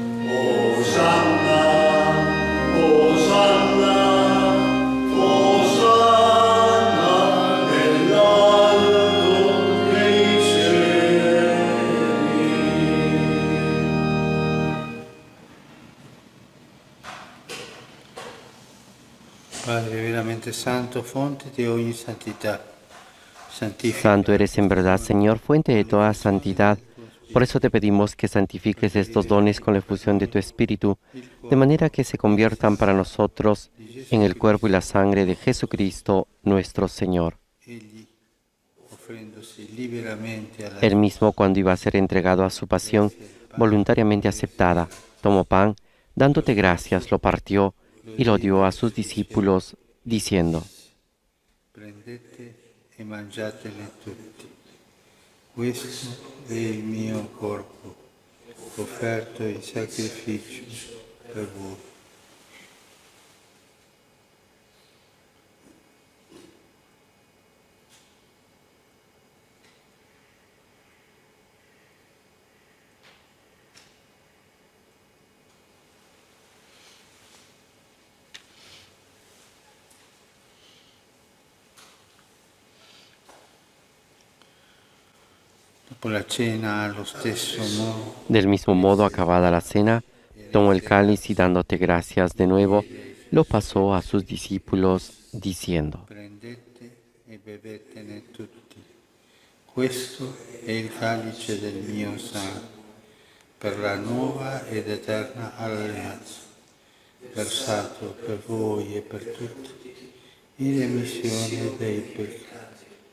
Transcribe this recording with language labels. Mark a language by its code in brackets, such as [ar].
[it] Osanna, Osanna, Osanna nell'alto dei cieli. Padre veramente santo, fonte di ogni santità. Santifica [es] Santo eres en verdad, Señor, fuente de toda santidad. Por eso te pedimos que santifiques estos dones con la efusión de tu Espíritu, de manera que se conviertan para nosotros en el cuerpo y la sangre de Jesucristo, nuestro Señor. [it] egli, offrendosi liberamente alla [es] Él mismo, cuando iba a ser entregado a su pasión, voluntariamente aceptada, tomó pan, dándote gracias, lo partió y lo dio a sus discípulos, diciendo: [it] prendete e mangiatene tutti. Questo è il mio corpo, offerto in sacrificio per voi. Dopo la cena, allo stesso modo, [es] Del mismo modo, acabada la cena, tomó el cáliz y dándote gracias de nuevo, lo pasó a sus discípulos, diciendo: [it] prendete e bevetene tutti. Questo è il calice del mio sangue, per la nuova ed eterna alleanza, versato per voi e per tutti, in remissione dei peccati.